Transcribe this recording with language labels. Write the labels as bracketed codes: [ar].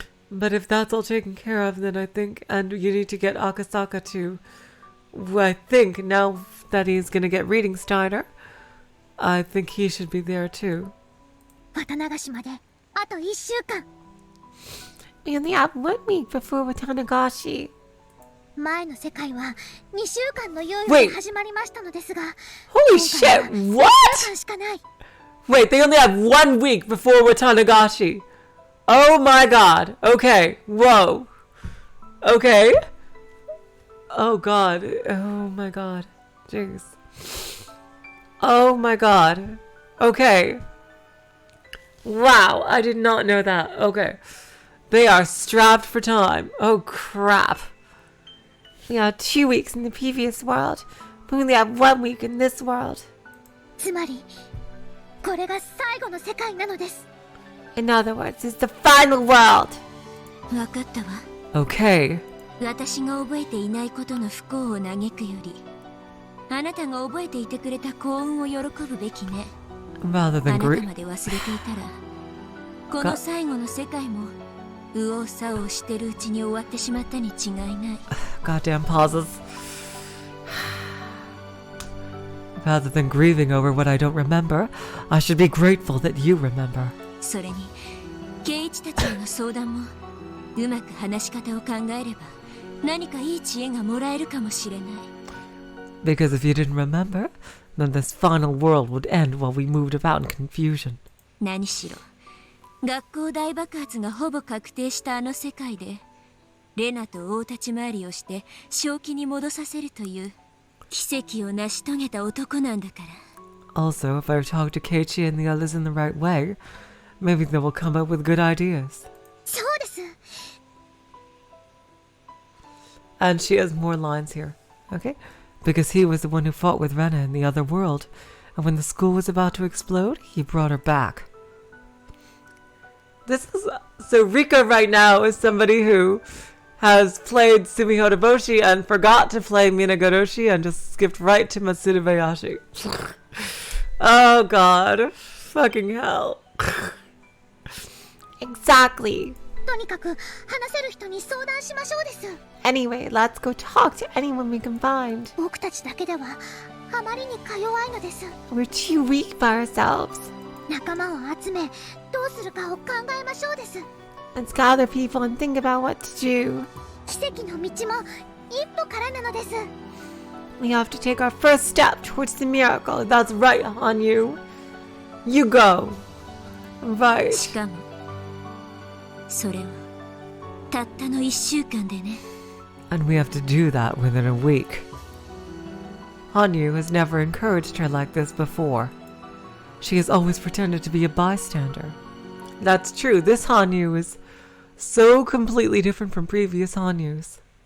[en] But if that's all taken care of, then I think, and you need to get Akasaka to, I think, now that he's gonna get reading Steiner, I think he should be there too. [ja] 渡流しまであと1週間。 [en] We only have 1 week before Watanagashi. [ja] 前の世界は2週間の猶予で始まりましたのですが、 [en] Holy shit! [ja] 1 [en] What? [ja] 週間しかない。 [en] Wait, they only have 1 week before Watanagashi. Oh my god. Okay. Whoa. Okay. Oh god. Oh my god. Jeez. Oh my god. Okay. Wow, I did not know that. Okay. They are strapped for time. Oh crap. We had 2 weeks in the previous world, but we only have 1 week in this world. [ja] つまりこれが最後の世界なのです。 [en] In other words, it's the final world. [ja] 分かったわ。 [en] Okay. [ja] 私が覚えていないことの不幸を嘆くより、あなたが覚えていてくれた幸運を喜ぶべきね。 [en] Rather [ja] あ [en] than [ja] なた [en] grief. [ja] まで忘れていたら、この最後の世界も右往左往してるうちに終わってしまったに違いない。 [en] Goddamn pauses. Rather than grieving over what I don't remember, I should be grateful that you remember. [ja] それに、圭一たちへの相談もうまく話し方を考えれば何かいい知恵がもらえるかもしれない。 [en] Because if you didn't remember, then this final world would end while we moved about in confusion. [ja] 何しろ学校大爆発がほぼ確定したあの世界でレナと大立ち回りをして正気に戻させるという奇跡を成し遂げた男なんだから。 [en] Also, if I talk to Keiichi and the others in the right way, maybe they will come up with good ideas. [ja] そうです。 [en] And she has more lines here. Okay? Because he was the one who fought with Rena in the other world, and when the school was about to explode, he brought her back. This is... So Rika right now is somebody who has played Sumiho Boshi and forgot to play Minagoroshi and just skipped right to Matsuribayashi. Oh god. Fucking hell. Exactly. [ja] とにかく話せる人に相談しましょうです。 [en] Anyway, let's go talk to anyone we can find. [ja] 僕たちだけではあまりにか弱いのです。 [en] We're too weak by ourselves. [ja] 仲間を集めどうするかを考えましょうです。 [en] Let's gather people and think about what to do. [ja] 奇跡の道も一歩からなのです。 [en] We have to take our first step towards the miracle. That's right, Hanyu. You go. Right. [ja] しかもそれはたったの1週間でね。 [en] And we have to do that within a week. Hanyu has never encouraged her like this before. She has always pretended to be a bystander. That's true. This Hanyu is so completely different from previous Hanyus.